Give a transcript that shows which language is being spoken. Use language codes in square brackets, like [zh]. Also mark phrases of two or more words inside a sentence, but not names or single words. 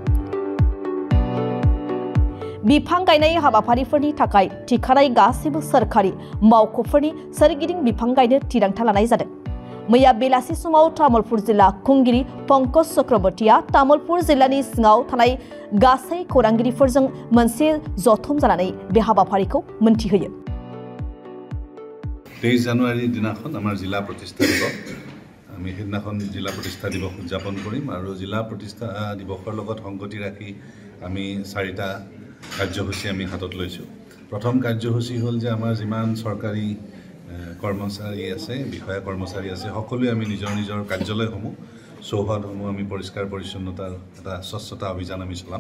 [brx] बिफां गायनाय हाबाफारिफोरनि थाखाय थिखानाय गासैबो सोरखारि मावख'फोरनि सोरगिदिं बिफां गायनो थिरांथा लानाय जादों। मैया बेलासि समाव तामुलपुर जिल्ला खुंगिरि पंकज चक्रवर्तीया तामुलपुर जिल्लानि सिङाव थानाय गासै खौरांगिरिफोरजों मोनसे जथुम जानानै बे हाबाफारिखौ मोनथिहोयो। [as] 23 জানুৱাৰী দিনাখন আমাৰ জিলা প্ৰতিষ্ঠা দিৱস। আমি সেইদিনাখন জিলা প্ৰতিষ্ঠা দিৱস উদযাপন কৰিম আৰু জিলা প্ৰতিষ্ঠা দিৱসৰ লগত সংগতি ৰাখি আমি 4টা কাৰ্যসূচী আমি হাতত লৈছোঁ। প্ৰথম কাৰ্যসূচী হ'ল যে আমাৰ যিমান চৰকাৰী কৰ্মচাৰী আছে, বিষয়া কৰ্মচাৰী আছে, সকলোৱে আমি নিজৰ কাৰ্যালয়সমূহ চৌহদসমূহ আমি পৰিষ্কাৰ পৰিচ্ছন্নতাৰ এটা স্বচ্ছতা অভিযান আমি চলাম।